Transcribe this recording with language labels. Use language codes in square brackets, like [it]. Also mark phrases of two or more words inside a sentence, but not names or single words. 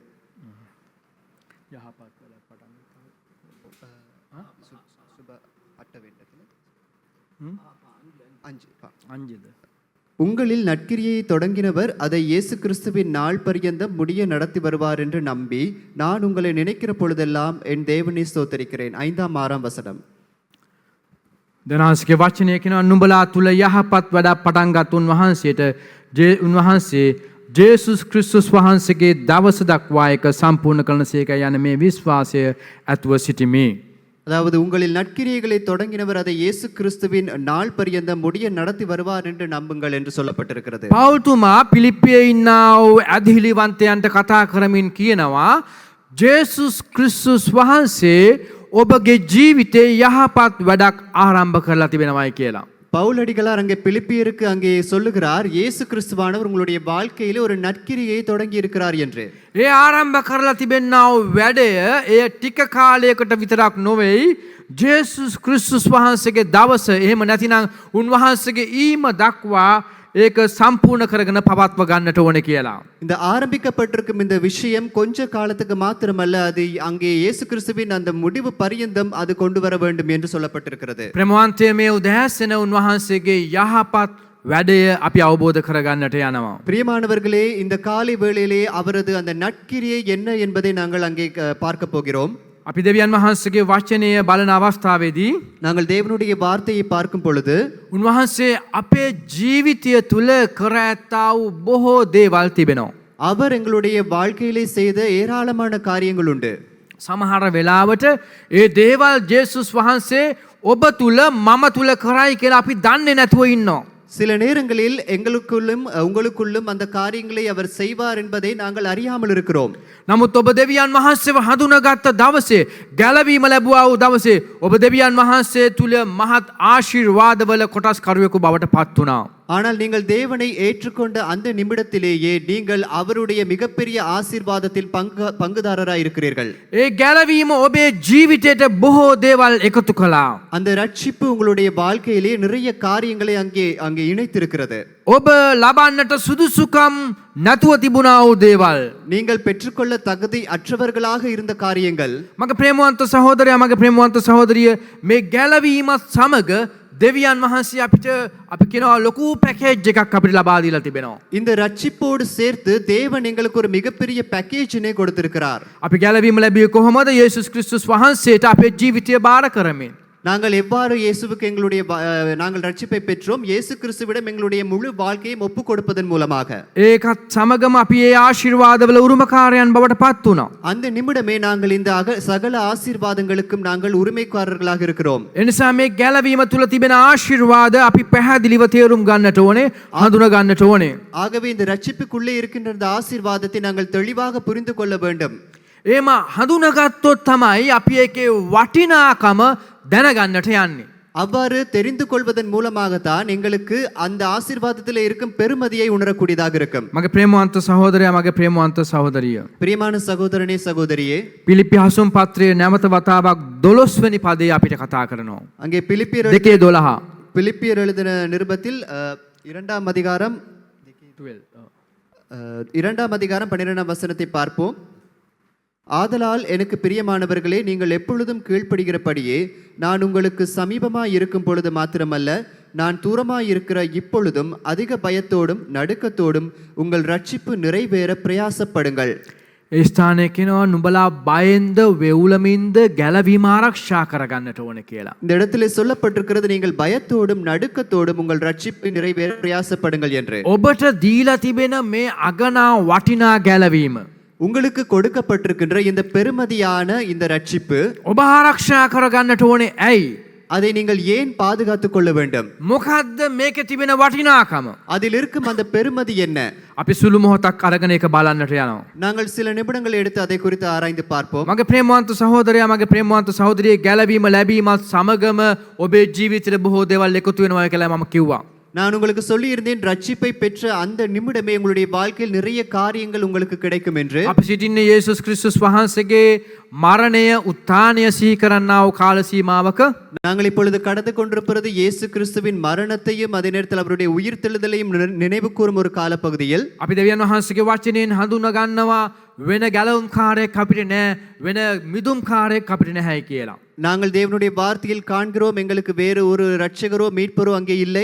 [ta] உங்களில் நற்கிரியை தொடங்கினவர் அதை இயேசு கிறிஸ்துவின் நாள் பரியந்தம் முடிய நடத்தி வருவார் என்று நம்பி நான் உங்களை நினைக்கிற பொழுதெல்லாம் என் தேவனை ஸ்தோத்தரிக்கிறேன். 5ஆம் 6ஆம் வசனம். [si] දෙවියන්ගේ වචනය කියනවා නුඹලා තුල යහපත් වැඩ පටන් ගත් උන්වහන්සේට උන්වහන්සේ ජේසුස් ක්‍රිස්තුස් වහන්සේගේ දවස දක්වා එක සම්පූර්ණ කරනසේක යන මේ විශ්වාසය ඇතුව සිටිමි. [ta] அதாவது உங்களில் நற்கிரியைகளை தொடங்கினவர் அதை இயேசு கிறிஸ்துவின் நாள் பரியந்தம் முடிய நடத்தி வருவார் என்று நம்புங்கள் என்று சொல்லப்பட்டிருக்கிறது. [si] පවුල්තුමා පිලිප්පියේ ඉන්නා වූ අධිලිවන්තයන්ට කතා කරමින් කියනවා ජේසුස් ක්‍රිස්තුස් වහන්සේ ඔබගේ ජීවිතේ යහපත් වැඩක් ආරම්භ කරලා තිබෙනවායි කියලා. [ta] பவுலடிகளார் அங்கே பிலிப்பியருக்கு அங்கே சொல்லுகிறார் இயேசு கிறிஸ்துவானவர் உங்களுடைய வாழ்க்கையிலே ஒரு நற்கிரியை தொடங்கி இருக்கிறார் என்று. [si] ඒ ආරම්භ කරලා තිබෙනා වූ වැඩය එය ටික කාලයකට විතරක් නොවේයි ජේසුස් ක්‍රිස්තුස් වහන්සේගේ දවස එහෙම නැතිනම් උන්වහන්සේගේ ඊම දක්වා ඒක සම්පූර්ණ කරගෙන පවත්ව ගන්නට ඕනේ කියලා. [ta] இந்த ஆரம்பிக்கப்பட்டிருக்கும் இந்த விஷயம் கொஞ்ச காலத்துக்கு மாத்திரமல்ல அது அங்கே இயேசு கிறிஸ்துவின் அந்த முடிவு பரியந்தம் அது கொண்டு வர வேண்டும் என்று சொல்லப்பட்டிருக்கிறது. [si] ප්‍රේමවන්තය මේ උදෑසන උන්වහන්සේගේ යහපත් වැඩය අපි අවබෝධ කරගන්නට යනවා. [ta] பிரியமானவர்களே இந்த காலை வேளையிலே அவரது அந்த நற்கிரியை என்ன என்பதை நாங்கள் அங்கே பார்க்க போகிறோம். [si] අපි දෙවියන් වහන්සේගේ වචනය බලන අවස්ථාවේදී [ta] நாங்கள் தேவனுடைய வார்த்தையை பார்க்கும் பொழுது [si] උන්වහන්සේ අපේ ජීවිතය තුල කර ඇත්තා වූ බොහෝ දේවල් තිබෙනවා. [ta] அவர் எங்களுடைய வாழ்க்கையிலே செய்த ஏராளமான காரியங்கள் உண்டு. [si] සමහර වෙලාවට ඒ දේවල් ජේසුස් වහන්සේ ඔබ තුල මම තුල කරයි කියලා අපි දන්නේ නැතුව ඉන්නවා. [ta] சில நேரங்களில் எங்களுக்குள்ளும் உங்களுக்குள்ளும் அந்த காரியங்களை அவர் செய்வார் என்பதை நாங்கள் அறியாமல் இருக்கிறோம். [si] නමුත් ඔබ දෙවියන් වහන්සේව හඳුනාගත්ත දවසේ ගැලවීම ලැබුවා වූ දවසේ ඔබ දෙවියන් වහන්සේ තුල මහත් ආශිර්වාදවල කොටස්කරුවෙකු බවට පත් වුණා. [ta] ஆனால் நீங்கள் தேவனை ஏற்றுக்கொண்ட அந்த நிமிடத்திலேயே நீங்கள் அவருடைய மிகப்பெரிய ஆசீர்வாதத்தில் பங்குதாரராய் இருக்கிறீர்கள். [si] ඒ ගැලවීම ඔබේ ජීවිතයට බොහෝ දේවල් එකතු කළා. [ta] அந்த ரட்சிப்பு உங்களுடைய வாழ்க்கையிலே நிறைய காரியங்களை அங்கே இணைத்திருக்கிறது. [si] ඔබ ලබන්නට සුදුසුකම් නැතුව තිබුණා වූ දේවල්. [ta] நீங்கள் பெற்றுக்கொள்ள தகுதி அற்றவர்களாக இருந்த காரியங்கள். [si] මගේ ප්‍රේමවන්ත සහෝදරයා මගේ ප්‍රේමවන්ත සහෝදරිය මේ ගැලවීමත් සමග දෙවියන් වහන්සේ අපිට අපි කියනවා ලොකු පැකේජ් එකක් අපිට ලබා දීලා තිබෙනවා. [ta] இந்த ரட்சிப்போடு சேர்த்து தேவன் எங்களுக்கு ஒரு மிகப்பெரிய பேக்கேஜினை கொடுத்திருக்கிறார். [si] අපි ගැලවීම ලැබියේ කොහොමද? යේසුස් ක්‍රිස්තුස් වහන්සේට අපේ ජීවිතය බාර කරමින්. [ta] நாங்கள் எவ்வாறு இயேசுவுக்கு நாங்கள் ரட்சிப்பை பெற்றோம்? இயேசு கிறிஸ்துவிடம் எங்களுடைய முழு வாழ்க்கையும் ஒப்பு கொடுப்பதன் மூலமாக. [si] ඒකත් සමගම අපි ඒ ආශිර්වාදවල උරුමකාරයන් බවට පත් වුණා. [ta] அந்த நிமிடமே நாங்கள் இந்த சகல ஆசீர்வாதங்களுக்கும் நாங்கள் உரிமைக்காரர்களாக இருக்கிறோம். [si] එනිසා මේ ගැලවීම තුල තිබෙන ආශිර්වාද අපි පැහැදිලිව තේරුම් ගන්නට ඕනේ, හඳුනා ගන්නට ඕනේ. [ta] ஆகவே இந்த ரட்சிப்புக்குள்ளே இருக்கின்ற இந்த ஆசீர்வாதத்தை நாங்கள் தெளிவாக புரிந்து கொள்ள வேண்டும். [si] එහෙම හඳුනාගත්තොත් තමයි අපි ඒකේ වටිනාකම දැනගන්නට යන්නේ. [ta] அவ்வாறு தெரிந்து கொள்வதன் மூலமாகத்தான் எங்களுக்கு அந்த ஆசீர்வாதத்தில் இருக்கும் பெருமதியை உணரக்கூடியதாக இருக்கும். [si] මගේ ප්‍රේමවන්ත සහෝදරයා මගේ ප්‍රේමවන්ත සහෝදරිය. [ta] பிரியமான சகோதரனே சகோதரியே, [si] පිලිප්පි හසුන් පත්‍රයේ නැවත වතාවක් 12 වෙනි පදේ අපිට කතා කරනවා. [ta] அங்கே பிலிப்பியர் 2:12 எழுதின நிருபத்தில் 2ஆம் அதிகாரம் 12ஆம் வசனத்தை பார்ப்போம். ஆதலால் எனக்கு பிரியமானவர்களே, நீங்கள் எப்பொழுதும் கீழ்ப்படுகிறபடியே நான் உங்களுக்கு சமீபமாய் இருக்கும் பொழுது மாத்திரமல்ல, நான் தூரமாய் இருக்கிற இப்பொழுதும் அதிக பயத்தோடும் நடுக்கத்தோடும் உங்கள் ரட்சிப்பு நிறைவேற பிரயாசப்படுங்கள். [si] ඒ ස්ථානයේ කියනවා නුඹලා බයෙන්ද වෙවුලමින්ද ගැලවීම ආරක්ෂා කරගන්නට ඕනේ කියලා. [ta] இந்த இடத்திலே சொல்லப்பட்டிருக்கிறது, நீங்கள் பயத்தோடும் நடுக்கத்தோடும் உங்கள் ரட்சிப்பை நிறைவேற பிரயாசப்படுங்கள் என்று. [si] ඔබට දීලා තිබෙන මේ අගනා වටිනා ගැලවීම [ta] உங்களுக்கு கொடுக்கப்பட்டிருக்கின்ற இந்த பெருமதியான இந்த ரட்சிப்பு [si] ඔබ ආරක්ෂා කරගන්නට ඕනේ. ඇයි? [ta] அதை நீங்கள் ஏன் பாதுகாத்துக் கொள்ள வேண்டும்? [si] මොකද්ද මේකේ තිබෙන වටිනාකම? [ta] அதில் இருக்கும் அந்த பெருமதி என்ன? [si] අපි සුළු මොහොතක් අරගෙන ඒක බලන්නට යනවා. [ta] நாங்கள் சில நிமிடங்கள் எடுத்து அதை குறித்து ஆராய்ந்து பார்ப்போம். [si] මගේ ප්‍රේමවන්ත සහෝදරයා මගේ ප්‍රේමවන්ත සහෝදරිය ගැලවීම ලැබීමත් සමගම ඔබේ ජීවිතේ බොහෝ දේවල් එකතු වෙනවා කියලා මම කිව්වා. [ta] நான் உங்களுக்கு சொல்லி இருந்தேன், ரட்சிப்பை பெற்ற அந்த நிமிடமே உங்களுடைய வாழ்க்கையில் நிறைய காரியங்கள் உங்களுக்கு கிடைக்கும் என்று. [si] අපි සිටින්නේ යේසුස් ක්‍රිස්තුස් වහන්සේගේ මරණය උත්ථානය සිහි කරන්නා වූ කාල සීමාවක. [ta] நாங்கள் இப்பொழுது கடந்து கொண்டிருப்பது இயேசு கிறிஸ்துவின் மரணத்தையும் அதே நேரத்தில் அவருடைய உயிர்த்தெழுதலையும் நினைவு கூறும் ஒரு காலப்பகுதியில். [si] අපි දෙවියන් වහන්සේගේ වචනයෙන් හඳුනා ගන්නවා වෙන ගැලවුම් කාර්යයක් අපිට නැහැ, වෙන මිදුම් කාර්යයක් අපිට නැහැ කියලා. [ta] நாங்கள் தேவனுடைய வார்த்தையில் காண்கிறோம், எங்களுக்கு வேறு ஒரு ரட்சகரோ மீட்பரோ அங்கே இல்லை.